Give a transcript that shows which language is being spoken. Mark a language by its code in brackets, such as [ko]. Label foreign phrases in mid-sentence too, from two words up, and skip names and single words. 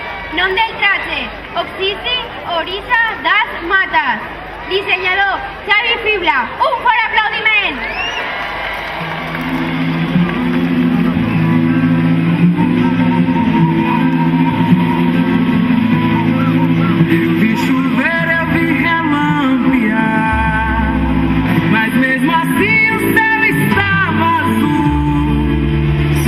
[ca] Nom del traje, Oxisi, Orisa, Das, Matas. Dissenyador, Xavi Fibla. Un fort aplaudiment! [pt] Eu vi chover, eu vi relampear, mas mesmo assim o céu estava azul.